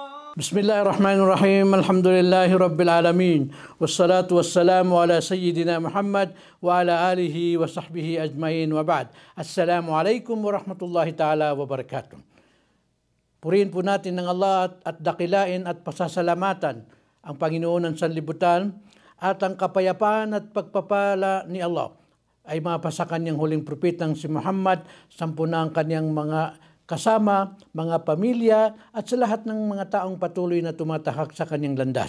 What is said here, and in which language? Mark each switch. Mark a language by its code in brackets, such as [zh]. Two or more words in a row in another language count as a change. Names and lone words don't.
[ar] بسم الله الرحمن الرحيم. الحمد لله رب العالمين. والصلاة والسلام على سيدنا محمد وعلى آله وصحبه أجمعين وبعد. السلام عليكم ورحمة الله تعالى وبركاته. [tl] Purihin po natin ng Allah at dakilain at pasasalamatan ang Panginoon ng sanlibutan at ang kapayapaan at pagpapala ni Allah ay mapasa kanyang huling propetang si Muhammad, sampu na ang kanyang mga kasama, mga pamilya at sa lahat ng mga taong patuloy na tumatahak sa kanyang landas.